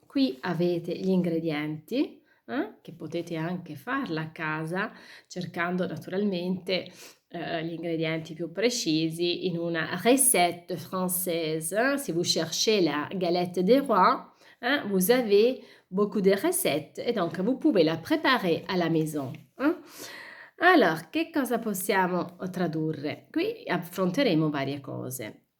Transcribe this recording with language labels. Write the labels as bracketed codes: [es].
[it] Qui avete gli ingredienti, che potete anche farla a casa, cercando naturalmente gli ingredienti più précis in una [fr] recette française. Si vous cherchez la galette des rois, vous avez beaucoup de recettes et donc vous pouvez la préparer à la maison. [it] Allora, che cosa possiamo tradurre? Qui affronteremo varie cose.